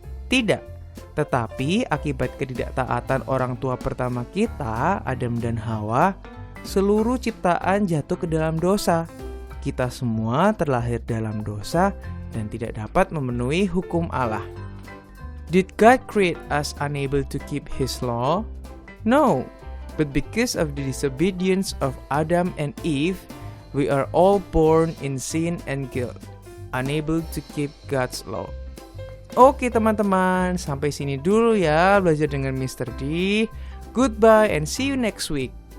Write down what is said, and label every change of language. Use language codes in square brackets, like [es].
[id] Tidak. Tetapi akibat ketidaktaatan orang tua pertama kita, Adam dan Hawa, seluruh ciptaan jatuh ke dalam dosa. Kita semua terlahir dalam dosa dan tidak dapat memenuhi hukum Allah. [en] Did God create us unable to keep His law? No, but because of the disobedience of Adam and Eve, we are all born in sin and guilt, unable to keep God's law. [id] Oke teman-teman, sampai sini dulu ya belajar dengan Mr. D. [en] Goodbye and see you next week.